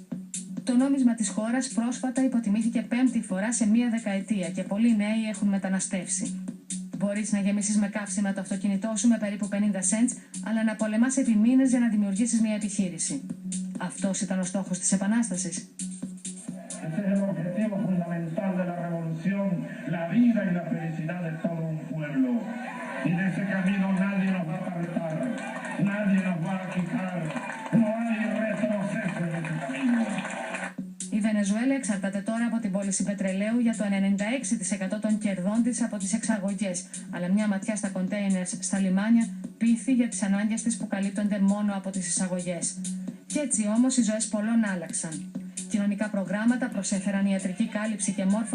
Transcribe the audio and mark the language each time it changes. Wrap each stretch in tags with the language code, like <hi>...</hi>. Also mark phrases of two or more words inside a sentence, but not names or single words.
<el>Το νόμισμα της χώρας πρόσφατα υποτιμήθηκε 5η φορά σε μία δεκαετία και πολλοί νέοι έχουν μεταναστεύσει. Μπορείς να γεμίσεις με καύσιμα το αυτοκίνητό σου με περίπου</el> <en>50 cents,</en> <el>αλλά να πολεμάς επί μήνες για να δημιουργήσεις μία επιχείρηση. Αυτός ήταν ο στόχος της Επανάστασης.</el> <es>Ese es el objetivo fundamental de la revolución, la vida y la felicidad de todo un pueblo. Y de ese camino nadie nos va a apartar, nadie nos va a quitar, no hay retroceso en ese camino.</es> <el>Η Βενεζουέλα εξαρτάται τώρα από την πώληση πετρελαίου για το 96% των κερδών της από τις εξαγωγές, αλλά μια ματιά στα κοντέινερς στα λιμάνια πείθει για τις ανάγκες της που καλύπτονται μόνο από τις εισαγωγές. Κι έτσι όμως οι ζωές πολλών άλλαξαν. Κοινωνικά προγράμματα προγράμματα προσέφεραν ιατρική κάλυψη και μόρφωση</el>